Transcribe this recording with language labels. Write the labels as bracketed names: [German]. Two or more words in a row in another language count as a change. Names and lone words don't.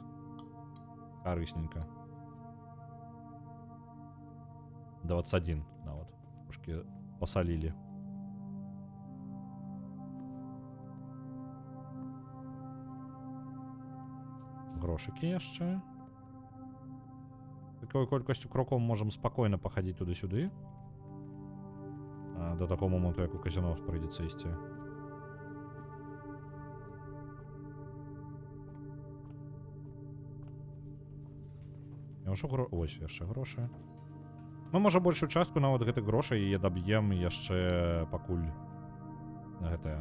[Belarusian] Карысненька. 21 нават. Трошкі пасалілі. Грошыкі яшчэ. Такой колькасцю крокаў можам спакойна пахадзіць туды-сюды. До такого моменту, як у казино прыйдзецца ісці. Ось яшчэ грошы. Мы можа большую частку нават гэтых грошай і адаб'ем яшчэ пакуль гэтае.